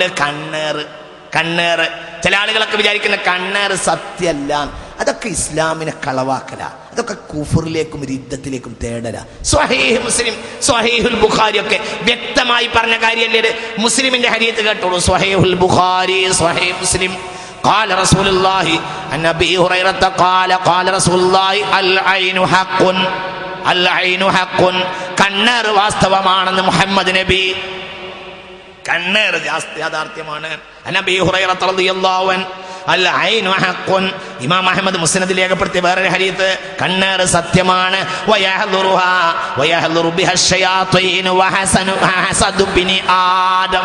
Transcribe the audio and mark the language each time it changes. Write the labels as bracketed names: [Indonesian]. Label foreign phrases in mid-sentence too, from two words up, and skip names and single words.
[Malayalam] കണ്ണേറ് ചില ആളുകളൊക്കെ വിചാരിക്കുന്ന കണ്ണേറ് സത്യമല്ല, അതൊക്കെ ഇസ്ലാമിനെ കളവാക്കല, അതൊക്കെ കുഫറിലേക്കും രിദ്ദത്തിലേക്കും തേടല. സ്വഹീഹ് മുസ്ലിം, സ്വഹീഹുൽ ബുഖാരി ഒക്കെ വ്യക്തമായി പറഞ്ഞ കാര്യമല്ലേ. മുസ്ലിമിന്റെ ഹദീസ് കേട്ടോളൂ. സ്വഹീഹുൽ ബുഖാരി, സ്വഹീഹ് മുസ്ലിം. [Arabic] قال رسول الله عن ابي هريره قال رسول الله العين حق العين حق, [Malayalam] കണ്ണേർ വാസ്തവമാണെന്ന് മുഹമ്മദ് നബി. കണ്ണേർ യാഥാർത്ഥ്യമാണ്. നബി ഹുറൈറ [Arabic] رضي الله عنه العين حق, [Malayalam] ഇമാം അഹ്മദ് മുസ്നദിൽ രേഖപ്പെടുത്തിയ വേറൊരു ഹദീസ്, കണ്ണേർ സത്യമാണ്. [Arabic] ويحضرها ويحضر بها الشياطين وحسد بني آدم.